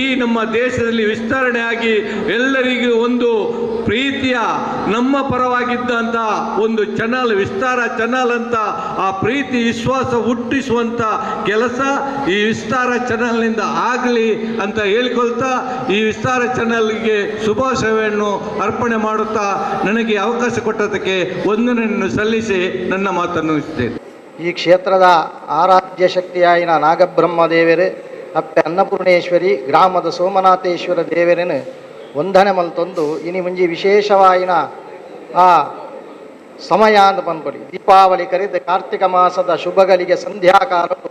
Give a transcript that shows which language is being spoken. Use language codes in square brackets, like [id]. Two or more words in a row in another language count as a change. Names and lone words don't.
[kn] ನಮ್ಮ ದೇಶದಲ್ಲಿ ವಿಸ್ತರಣೆ ಆಗಿ ಎಲ್ಲರಿಗೂ ಒಂದು ಪ್ರೀತಿಯ ನಮ್ಮ ಪರವಾಗಿದ್ದಂಥ ಒಂದು ಚಾನಲ್ ವಿಸ್ತಾರ ಚಾನಲ್ ಅಂತ ಆ ಪ್ರೀತಿ ವಿಶ್ವಾಸ ಹುಟ್ಟಿಸುವಂಥ ಕೆಲಸ ಈ ವಿಸ್ತಾರ ಚಾನಲ್ನಿಂದ ಆಗಲಿ ಅಂತ ಹೇಳಿಕೊಳ್ತಾ ಈ ವಿಸ್ತಾರ ಚಾನಲ್ಗೆ ಶುಭಾಶಯವನ್ನು ಅರ್ಪಣೆ ಮಾಡುತ್ತಾ ನನಗೆ ಅವಕಾಶ ಕೊಟ್ಟದಕ್ಕೆ ವಂದನೆಯನ್ನು ಸಲ್ಲಿಸಿ ನನ್ನ ಮಾತನ್ನು ಮುಗಿಸುತ್ತೇನೆ. [tcy] ಈ ಕ್ಷೇತ್ರದ ಆರಾಧ್ಯ ಶಕ್ತಿಯಾಯಿನ ನಾಗಬ್ರಹ್ಮ ದೇವರು ಅಪ್ಪೆ ಅನ್ನಪೂರ್ಣೇಶ್ವರಿ ಗ್ರಾಮದ ಸೋಮನಾಥೇಶ್ವರ ದೇವರನ್ನು ವಂದನೆ ಮಲ್ತೊಂದು ಇನಿ ಮುಂಜಿ ವಿಶೇಷವಾಯಿನ ಆ ಸಮಯ ಅಂತ ಬಂದ್ಬಿಡಿ ದೀಪಾವಳಿ ಕರೆದು ಕಾರ್ತಿಕ ಮಾಸದ ಶುಭಗಳಿಗೆ ಸಂಧ್ಯಾಕಾಲವು